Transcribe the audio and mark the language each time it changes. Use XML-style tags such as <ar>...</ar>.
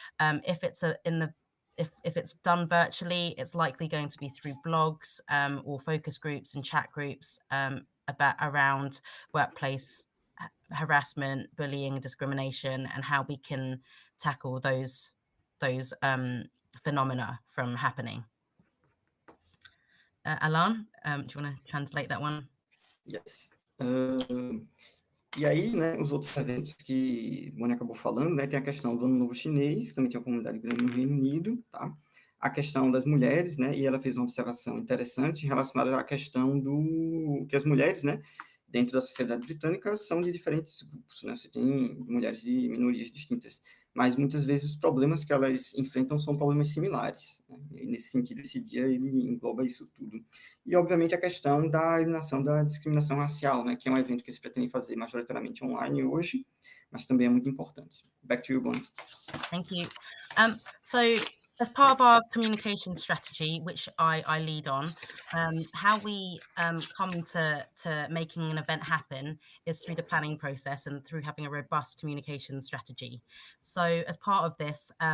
<en>If it's done virtually, it's likely going to be through blogs or focus groups and chat groups around workplace harassment, bullying, discrimination, and how we can tackle those phenomena from happening. Alan, do you want to translate that one? Yes.</en> <pt>E aí, né, os outros eventos que o Bonnie acabou falando, né, tem a questão do Ano Novo Chinês, que também tem uma comunidade grande no Reino Unido, tá? A questão das mulheres, né, e ela fez uma observação interessante relacionada à questão que as mulheres, né, dentro da sociedade britânica são de diferentes grupos, né? Você tem mulheres de minorias distintas, mas muitas vezes os problemas que elas enfrentam são problemas similares, né? E nesse sentido, esse dia ele engloba isso tudo. E, obviamente, a questão da eliminação da discriminação racial, né? Que é um evento que eles pretendem fazer majoritariamente online hoje, mas também é muito importante.</pt> <en>Back to you, Bonnie. Thank you. So, as part of our communication strategy, which I lead on, how we come to making an event happen is through the planning process and through having a robust communication strategy. So as part of this,</en>